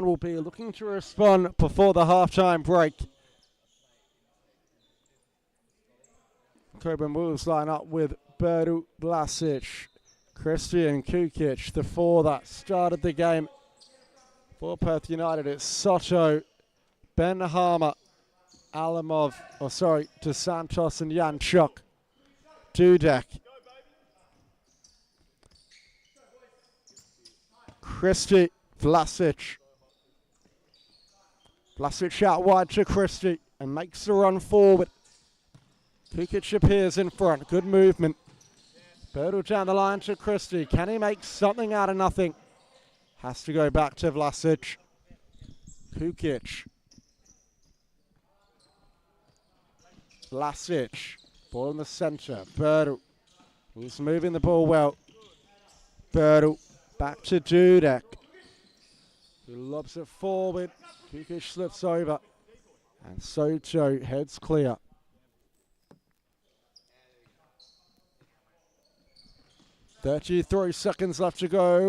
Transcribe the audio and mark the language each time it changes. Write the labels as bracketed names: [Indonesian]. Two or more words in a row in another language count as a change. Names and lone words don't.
[English] Will be looking to respond before the half-time break. Cockburn Wolves line up with Berdu, Blasic, Christian Kukic, the four that started the game. For Perth United, it's Soto, Ben Harmer, De Santos and Janchuk. Dudek. Christie, Vlasic. Vlasic out wide to Christie and makes the run forward. Kukic appears in front. Good movement. Berdu down the line to Christie. Can he make something out of nothing? Has to go back to Vlasic. Kukic. Vlasic. Ball in the centre. Berdu. He's moving the ball well. Berdu. Back to Dudek. He lobs it forward. Kukic slips over. And Soto heads clear. .33 seconds left to go.